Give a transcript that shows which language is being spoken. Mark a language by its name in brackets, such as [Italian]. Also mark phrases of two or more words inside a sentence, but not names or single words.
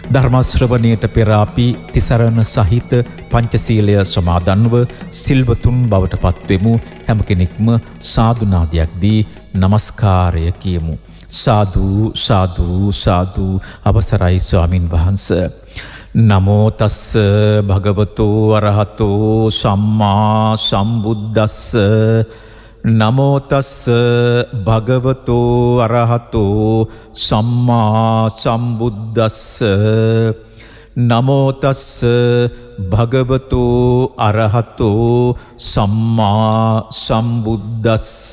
[Sinhala] ධර්ම ශ්‍රවණයට පෙර අපි තිසරණ සහිත පංචශීලය සමාදන්ව සිල්වතුන් බවට පත්වෙමු. හැම කෙනෙක්ම සාදු නාදයක් දී নমස්කාරය කියමු. සාදු සාදු සාදු. අවසරයි ස්වාමින් වහන්සේ. [Pali] නමෝ තස්ස භගවතෝ අරහතෝ සම්මා සම්බුද්දස්ස. නමෝ තස්ස භගවතෝ අරහතෝ සම්මා සම්බුද්දස්ස. නමෝ තස්ස භගවතෝ අරහතෝ සම්මා සම්බුද්දස්ස.